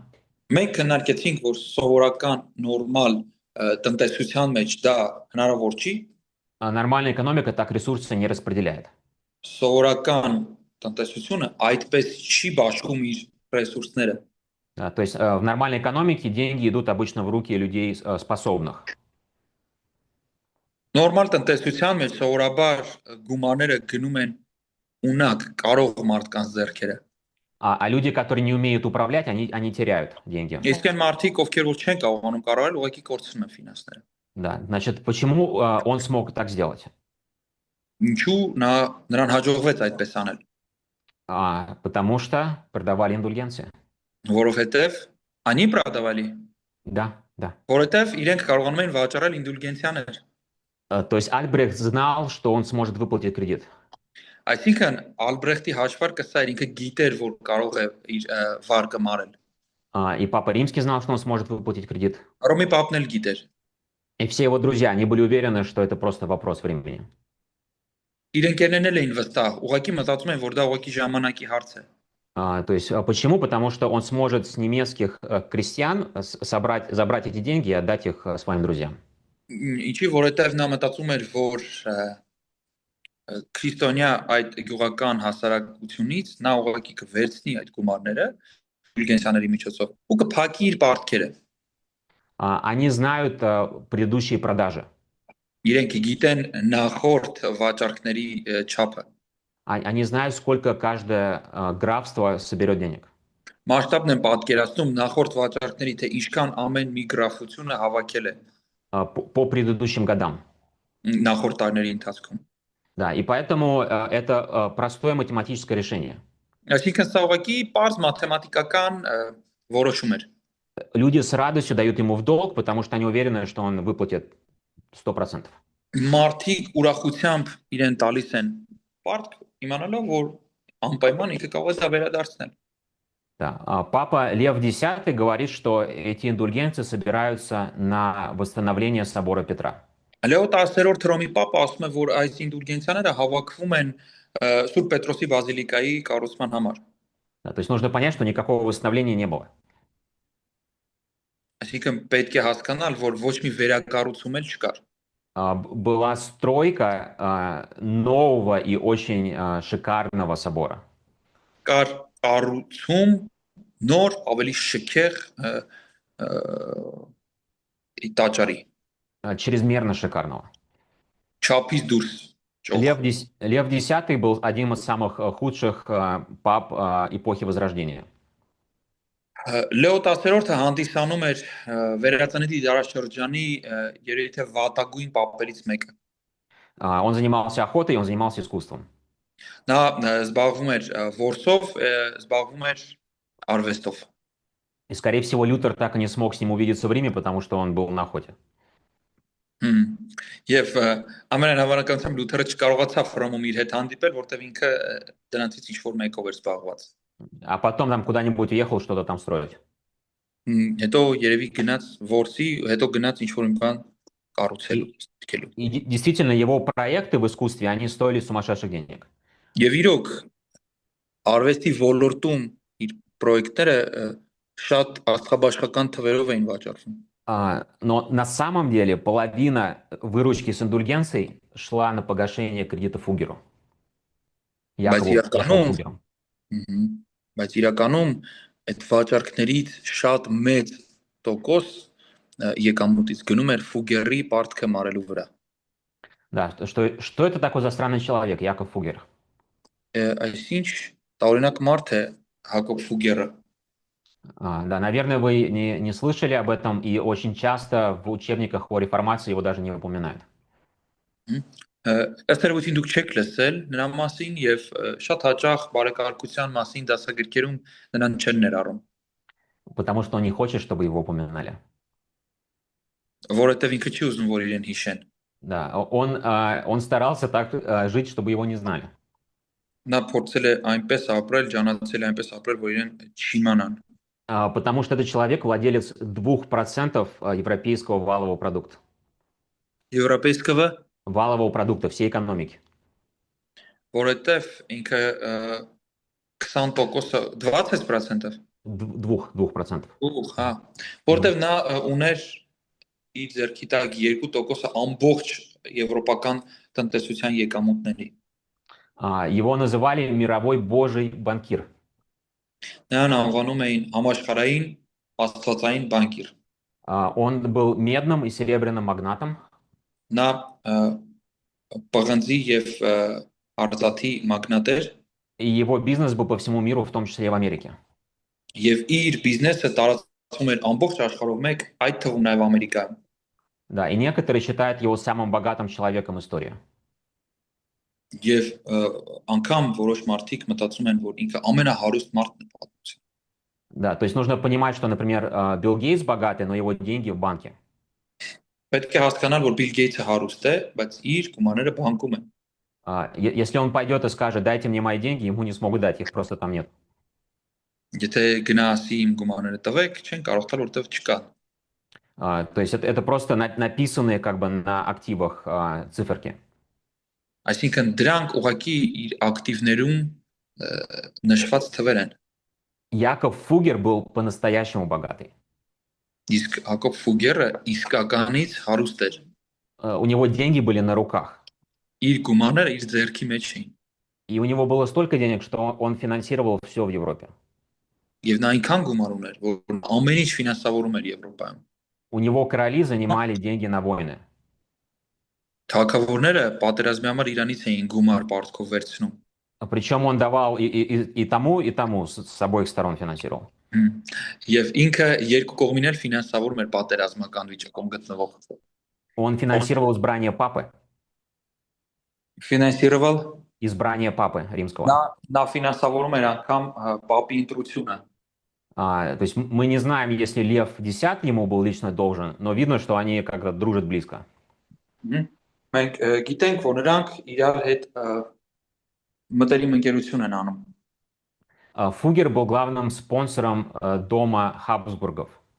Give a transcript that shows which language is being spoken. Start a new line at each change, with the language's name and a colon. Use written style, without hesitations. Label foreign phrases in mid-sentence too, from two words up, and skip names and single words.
Armenian: Մենք քննարկեցինք, որ սովորական նորմալ տնտեսության մեջ դա հնարավոր չի։
Russian: Нормальная экономика так ресурсы не распределяет.
Armenian: Սովորական տնտեսությունը այդպես չի բաշխում իր ռեսուրսները։
Russian: Да, то есть в нормальной экономике деньги идут обычно в руки людей способных.
Armenian: Նորմալ տնտեսության մեջ սովորաբար գումարները գնում են ունակ, կարող մարդկանց ձեռքերը։
Russian: А люди, которые не умеют управлять, они теряют деньги.
Armenian: Իսկ այն մարդիկ, ովքեր որ չեն կարողանում կառավարել, ուղղակի կորցնում են ֆինանսները։
Russian: Да, значит, почему он смог так сделать?
Armenian: Ինչու նրան հաջողվեց այդպես անել։
Russian: Потому что продавали индульгенции. Որովհետև они продавали։ Да, да.
Armenian: Որովհետև իրենք կարողանում են վաճառել ինդուլգենցիաներ։
Russian: То есть Альбрехт знал, что он сможет выплатить кредит.
Armenian: Այսինքն Ալբրեխտի հաշվարկը սա էր, ինքը գիտեր, որ կարող է իր վարկը մարել։
Russian: И Папа Римский знал, что он сможет выплатить кредит.
Armenian: Ռոմի պապն էլ գիտեր։
Russian: И все его друзья, они были уверены, что это просто вопрос времени.
Armenian: Իր ընկերներն էլ էին վստահ, ուղղակի մտածում են, որ դա ուղղակի ժամանակի հարց է։
Russian: То есть почему? Потому что он сможет с немецких крестьян забрать эти деньги и отдать их своим друзьям.
Armenian: Ինչի որովհետև նա մտածում էր, որ քրիստոնյա այդ գյուղական հասարակությունից նա ուղղակի կվերցնի այդ գումարները ինդուլգենցիաների միջոցով ու կփակի իր պարտքերը։
Russian: Они знают предыдущие продажи.
Armenian: Իրենք գիտեն նախորդ վաճառքների չափը։
Russian: Они знают, сколько каждое графство соберет денег.
Armenian: Մասշտաբն են պատկերացնում նախորդ վաճառքների թե ինչքան ամեն մի գրաֆությունը հավաքել է
Russian: по предыдущим годам.
Armenian: նախորդ տարիների ընթացքում։
Russian: Да, и поэтому это простое математическое решение.
Armenian: Այսինքն սա ուղղակի պարզ մաթեմատիկական որոշում էր։
Russian: Люди с радостью дают ему в долг, потому что они уверены, что он выплатит 100%.
Armenian: Մարդիկ ուրախությամբ իրեն տալիս են պարտք, իմանալով, որ անպայման ինքը կարող է դա վերադարձնել։
Russian: Да. Папа Лев X говорит, что эти индульгенции собираются на восстановление собора Петра.
Armenian: Լեո 10-րդ Հռոմի պապը ասում է, որ այս ինդուլգենցիաները հավաքվում են Սուրբ Պետրոսի բազիլիկայի կառուցման համար։
Russian: Да, то есть нужно понять, что никакого восстановления не было.
Armenian: Այսինքն պետք է հասկանալ, որ ոչ մի վերակառուցում էլ չկար։
Russian: Была стройка нового и очень шикарного собора.
Armenian: Կար կառուցում նոր ավելի շքեղ տաճարի
Russian: чрезмерно шикарного.
Armenian: չափից դուրս ճոխ
Russian: Лев X был одним из самых худших пап эпохи Возрождения.
Armenian: Լեո 10-րդը հանդիսանում էր վերածննդի դարաշրջանի երևի թե վատագույն պապերից մեկը։
Russian: Он занимался охотой, он занимался искусством.
Armenian: Նա զբաղվում էր որսով, զբաղվում էր արվեստով։
Russian: И, скорее всего, Лютер так и не смог с ним увидеться в Риме, потому что он был на охоте.
Armenian: Եվ ամենայն հավանականությամբ Լութերը չկարողացավ Հռոմում իր հետ հանդիպել, որտեղ ինքը դրանից ինչ-որ մեկով էր զբաղված։
Russian: А потом там куда-нибудь уехал что-то там строить.
Armenian: Հետո երևի գնաց որսի, հետո գնաց ինչ-որ բան կառուցելու, ստիպելու։
Russian: И действительно, его проекты в искусстве, они стоили сумасшедших денег.
Armenian: Եվ իրոք արվեստի ոլորտում իր պրոյեկտները շատ աստղաբաշխական թվերով էին վաճառվում։
Russian: Но на самом деле половина выручки с индульгенцией шла на погашение кредита Фугеру. Якову Фугеру.
Armenian: Բայց իրականում այդ վաճառքներից շատ մեծ տոկոս եկամուտից գնում էր Ֆուգերի պարտքը մարելու վրա։
Russian: Да, что это такой за странный человек, Яков Фугер?
Armenian: Այսինչ տարօրինակ մարդ է Հակոբ Ֆուգերը։
Russian: Да, наверное, вы не слышали об этом, и очень часто в учебниках по реформации его даже не упоминают.
Armenian: Ըստ երևույթին դուք չեք լսել նրա մասին եւ շատ հաճախ բարեկարգության մասին դասագրքերում նրան չեն ներառում։
Russian: Потому что он не хочет, чтобы его упоминали.
Armenian: Որովհետեւ ինքը չի ուզում, որ իրեն հիշեն։
Russian: Да, он старался так жить, чтобы его не знали.
Armenian: Նա փորձել է այնպես ապրել, ճանաչել է այնպես апրել, որ իրեն չիմանան։
Russian: Потому что этот человек владелец 2% европейского валового продукта. Европейского? Валового продукта всей экономики.
Armenian: Որովհետև ինքը 20%, 20%? 2%. Հա։ Որովհետև նա ուներ իր ձեռքի տակ 2% ամբողջ եվրոպական տնտեսության եկամուտների։
Russian: Его называли мировой божий банкир.
Armenian: Նրան անվանում էին համաշխարհային աստվածային բանկիր։
Russian: Он был медным и серебряным магнатом.
Armenian: Նա պղնձի եւ արծաթի մագնատ էր։
Russian: И его бизнес был по всему миру, в том числе и в Америке.
Armenian: Եվ իր բիզնեսը տարածվում էր ամբողջ աշխարհով մեկ, այդ թվում նաև Ամերիկայում։
Russian: Да, и некоторые считают его самым богатым человеком истории.
Armenian: Եվ անգամ որոշ մարդիկ մտածում են, որ ինքը ամենահարուստ մարդն է պատմության։
Russian: Да, то есть нужно понимать, что, например, Билл Гейтс богатый, но его деньги в банке.
Armenian: Պետք է հասկանալ, որ Bill Gates-ը հարուստ է, բայց իր գումարները բանկում են։
Russian: Если он пойдет и скажет, дайте мне мои деньги, ему не смогут дать, их просто там нет.
Armenian: Եթե գնասի իմ գումարները տվեք, չեն կարող տալ, որտեղ չկա։
Russian: То есть это просто написанные как бы на активах циферки.
Armenian: Այսինքն դրանք ուղղակի իր ակտիվներում նշված թվեր են։
Russian: Яков Фугер был по-настоящему богатый.
Armenian: Իսկ Հակոբ Ֆուգերը իսկականից հարուստ էր։
Russian: У него деньги были на руках.
Armenian: Իր գումարները իր ձեռքի մեջ էին։
Russian: И у него было столько денег, что он финансировал все в Европе.
Armenian: Եվ նա այնքան գումար ուներ, որ ամեն ինչ ֆինանսավորում էր Եվրոպայում։
Russian: У него короли занимали деньги на войны.
Armenian: Թագավորները պատերազմի համար Իրանից էին գումար պարտքով վերցնում։
Russian: Причем он давал и тому с обоих сторон финансировал.
Armenian: Եվ ինքը երկու կողմին էլ ֆինանսավորում էր պատերազմական վիճակում գտնվող։
Russian: Он финансировал избрание папы. Ֆինանսировал избрание папы римского.
Armenian: Նա ֆինանսավորում էր անգամ պապի ընտրությունը։
Russian: То есть мы не знаем, если Лев X ему был лично должен, но видно, что они как-то дружат близко.
Armenian: Մենք գիտենք, որ նրանք իրար հետ մտերիմ ընկերություն են անում։
Russian: Фугер был главным спонсором дома Хабсбургов.